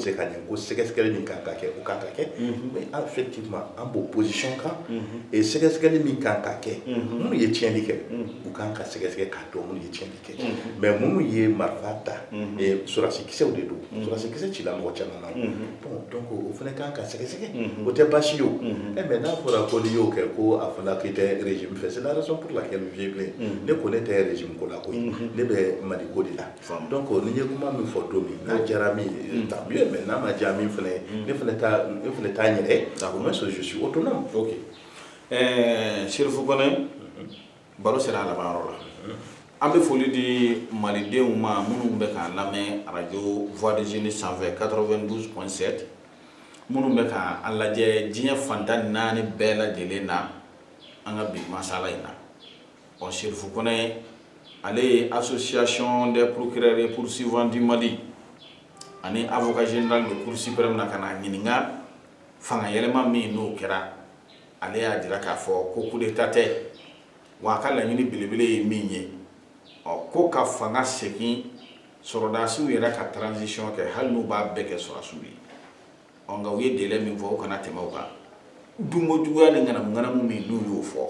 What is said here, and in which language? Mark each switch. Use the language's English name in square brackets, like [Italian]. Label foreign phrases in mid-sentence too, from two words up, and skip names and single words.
[Bambara] se ka ɲɛ ko sɛgɛsɛgɛli min kan ka kɛ o kan ka kɛ [French] mais effectivement [Bambara] an b'o position kan sɛgɛsɛgɛli min kan ka kɛ minnu ye tiɲɛli kɛ u kan ka sɛgɛsɛgɛ k'a dɔn minnu ye tiɲɛli kɛ mais minnu ye marifa ta sɔrɔdasikisɛw de don sɔrɔdasikisɛ cila mɔgɔ caman na bon donc o fana kan ka sɛgɛsɛgɛ o tɛ baasi ye o mais n'a fɔra ko n'i y'o kɛ ko a fɔra k'i tɛ régime fɛ [French] c'est la raison pour laquelle [Bambara] Vieux ne ko ne tɛ régime ko la koyi ne bɛ Mali ko de la donc ni ye kuma min fɔ don min n'a diyara min ye [French] tant mieux [Bambara] mais n'a ma diya min fana ne fana t'a n yɛrɛ [French] au moins je suis autonome. [Bambara] Ok Cherifou Kone baro sera a laban yɔrɔ la an bɛ foli di malidenw ma minnu bɛ k'an lamɛn radio Voix des Jeunes sanfɛ 92.7 minnu bɛ k'an lajɛ diɲɛ fantan 4 bɛɛ lajɛlen na an ka bi masala in na bon Cherifou Kone ale ye association des procureurs et poursuivants du Mali ani [French] avocat général de cour suprême [Bambara] na ka na ɲininka fanga yɛlɛma min n'o kɛra ale y'a jira k'a fɔ ko [French] coup d'état [Bambara] tɛ wa a ka laɲini belebele ye min ye ko ka fanga segin sɔrɔdasiw yɛrɛ ka transition kɛ hali n'u b'a bɛɛ kɛ sɔrɔdasiw ye nka u ye délai min fɔ u kana tɛmɛ o kan dunko juguya ni ŋanamu min n'u y'o